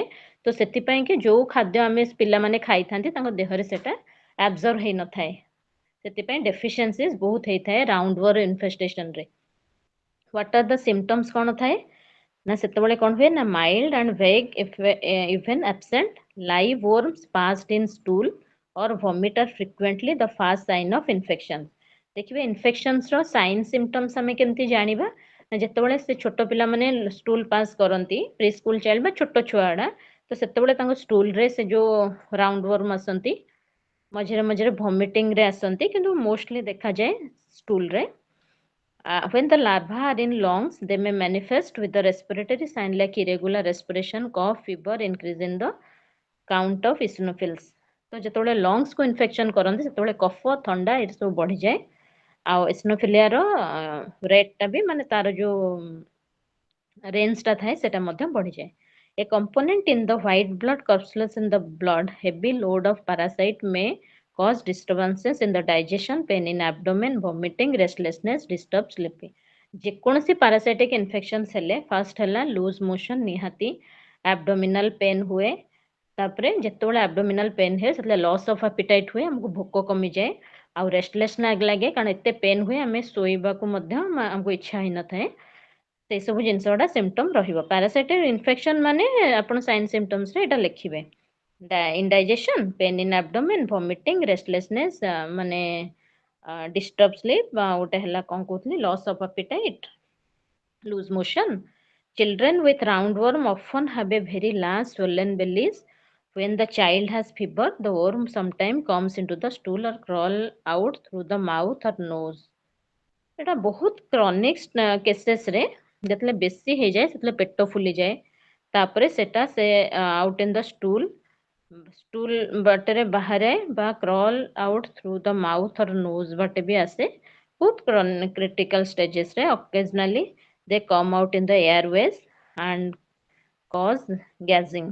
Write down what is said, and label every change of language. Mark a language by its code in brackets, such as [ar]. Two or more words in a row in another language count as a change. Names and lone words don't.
[or] ତ ସେଥିପାଇଁ କି ଯୋଉ ଖାଦ୍ୟ ଆମେ ପିଲାମାନେ ଖାଇଥାନ୍ତି ତାଙ୍କ ଦେହରେ ସେଟା ଆବଜର୍ଭ ହେଇନଥାଏ। ସେଥିପାଇଁ ଡେଫିସିଏନ୍ସିଜ ବହୁତ ହେଇଥାଏ [en] round worm infestation. what are the symptoms [or] କଣ ଥାଏ ନା ସେତେବେଳେ କଣ ହୁଏ ନା [en] mild and vague even absent live worms passed in stool or vomit are frequently the first sign of infection। [or] ଦେଖିବେ ଇନଫେକ୍ସନ୍ସ ର [en] sign symptoms [or] ଆମେ କେମିତି ଜାଣିବା ନା ଯେତେବେଳେ ସେ ଛୋଟ ପିଲାମାନେ [en] stool pass [or] କରନ୍ତି [en] pre school child [or] ବା ଛୋଟ ଛୁଆ ଗୁଡା ତ ସେତେବେଳେ ତାଙ୍କ ଷ୍ଟୁଲରେ ସେ ଯୋଉ [en] round worm [or] ଆସନ୍ତି ମଝିରେ ମଝିରେ ଭମିଟିଂ ରେ ଆସନ୍ତି କିନ୍ତୁ ମୋଷ୍ଟଲି ଦେଖାଯାଏ ଷ୍ଟୁଲରେ। [en] When the larvae are in lungs, they may manifest with the respiratory sign like irregular respiration, cough, fever, increase in the count of eosinophils। [or] ତ ଯେତେବେଳେ ଲଙ୍ଗସକୁ ଇନଫେକ୍ସନ କରନ୍ତି ସେତେବେଳେ କଫ ଥଣ୍ଡା ଏଠି ସବୁ ବଢିଯାଏ ଆଉ [en] eosinophilia rate [or] ବି ମାନେ ତାର ଯୋଉ ରେଞ୍ଜଟା ଥାଏ ସେଟା ମଧ୍ୟ ବଢିଯାଏ। [en] A component in the white blood corpuscles in the blood heavy load of parasite may cause disturbances in the digestion, pain in abdomen, vomiting, restlessness, disturbed sleeping. [or] ଯେକୌଣସି [en] parasitic infections [or] ହେଲେ first ହେଲା [en] lose motion [or] ନିହାତି, [en] abdominal pain [or] ହୁଏ, ତାପରେ ଯେତେବେଳେ [en] abdominal pain [or] ହୁଏ ସେତେବେଳେ [en] loss of appetite [or] ହୁଏ, ଆମକୁ ଭୋକ କମିଯାଏ, ଆଉ restless ଲାଗେ କାରଣ ଏତେ pain ହୁଏ ଆମେ ଶୋଇବାକୁ ମଧ୍ୟ ଆମକୁ ଇଚ୍ଛା ହେଇନଥାଏ। ସେଇ ସବୁ ଜିନିଷ ଗୁଡ଼ା ସିମ୍ପଟମ୍ ରହିବ। [en] parasitic infection [or] ମାନେ ଆପଣ [en] sign symptoms [or] ଏଇଟା ଲେଖିବେ। [en] indigestion, pain in abdomen, vomiting, restlessness, ମାନେ disturb sleep, [or] ଗୋଟେ ହେଲା କ'ଣ କହୁଥିଲି [en] loss of appetite, loose motion. Children with roundworm often have a very large swollen bellies. When the child has fever, the worm sometimes comes into the stool or crawl out through the mouth or nose. [or] ଏଇଟା ବହୁତ [en] chronic cases [or] ଯେତେବେଳେ ବେଶୀ ହେଇଯାଏ ସେତେବେଳେ ପେଟ ଫୁଲିଯାଏ, ତାପରେ ସେଟା ସେ [en] out in the stool [or] ବାଟରେ ବାହାରେ ବା [en] crawl out through the mouth or nose [or] ବାଟେ ବି ଆସେ। [en] ବହୁତ critical stages occasionally they come out in the airways and cause gagging.